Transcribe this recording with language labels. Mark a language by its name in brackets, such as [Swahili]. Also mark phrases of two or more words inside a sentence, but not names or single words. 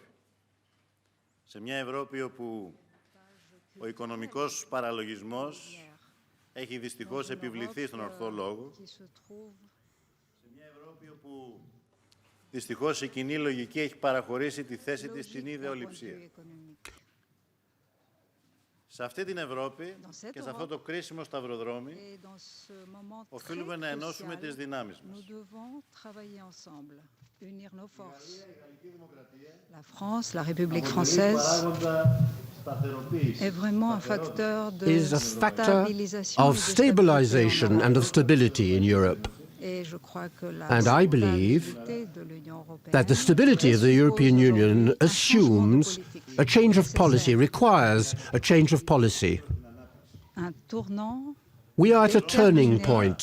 [Greek] Σε μια Ευρώπη όπου ο οικονομικός παραλογισμός έχει δυστυχώς επιβληθεί στον ορθό λόγο, σε μια Ευρώπη όπου δυστυχώς η κοινή λογική έχει παραχωρήσει τη θέση της στην ιδεολειψία. Σε αυτή την Ευρώπη και σε αυτό το κρίσιμο σταυροδρόμι οφείλουμε να ενώσουμε τις δυνάμεις μας. [French] La France, la République française, est vraiment un facteur [English] of stabilization and of stability in Europe. And I believe that the stability of the European Union assumes a change of policy, requires a change of policy. We are at a turning point.